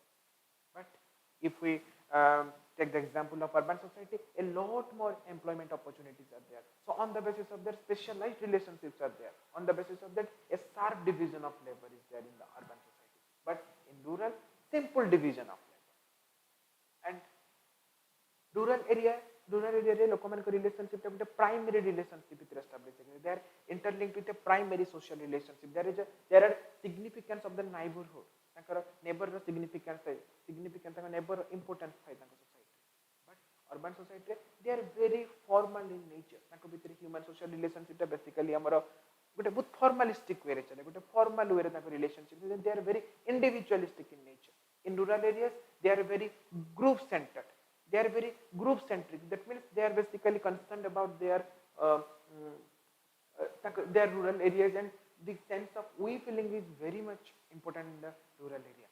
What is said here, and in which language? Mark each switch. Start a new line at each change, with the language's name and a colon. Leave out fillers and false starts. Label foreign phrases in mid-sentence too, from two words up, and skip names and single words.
English: But if we take the example of urban society, a lot more employment opportunities are there. So on the basis of that, specialized relationships are there. On the basis of that, a sharp division of labor is there in the urban society. But in rural, simple division of labor. And rural area
Odia: ଲୋକମାନଙ୍କ relationship ଟା ଗୋଟେ
English: primary relationship
Odia: ଭିତରେ establish ହେଇଛି.
English: They are interlinked with a primary social relationship. There are significance of the neighborhood.
Odia: ତାଙ୍କର neighbor ର significance ତାଙ୍କ
English: neighbor importance
Odia: ଥାଏ ତାଙ୍କ society.
English: But urban society they are very formal in nature.
Odia: ତାଙ୍କ ଭିତରେ
English: human social relationship
Odia: ଟା basically ଆମର ଗୋଟେ ବହୁତ
English: formalistic way
Odia: ରେ ଚାଲେ, ଗୋଟେ
English: formal way
Odia: ରେ ତାଙ୍କ relationship.
English: They are very individualistic in nature. In rural areas they are very group centered. They are very group centric. That means they are basically concerned about their rural areas, and the sense of we feeling is very much important in the rural area.